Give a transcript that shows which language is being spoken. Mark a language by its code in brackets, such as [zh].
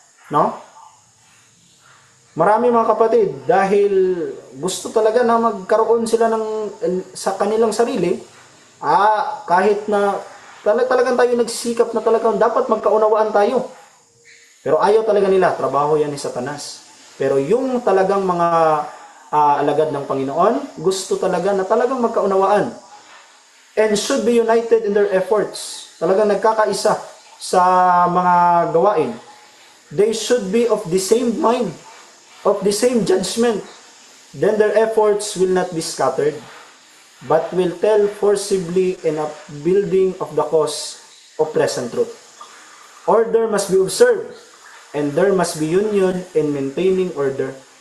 [tl] No? Marami, mga kapatid, dahil gusto talaga na magkaroon sila sa kanilang sarili, kahit na talagang tayo nagsisikap na talagang dapat magkaunawaan tayo. Pero ayaw talaga nila, trabaho yan ni Satanas. Pero yung talagang mga alagad ng Panginoon, gusto talaga na talagang magkaunawaan. [en] And should be united in their efforts. [tl] Talagang nagkakaisa sa mga gawain. [en] They should be of the same mind, of the same judgment. Then their efforts will not be scattered, but will tell forcibly in upbuilding of the cause of present truth. Order must be observed, and there must be union in maintaining order.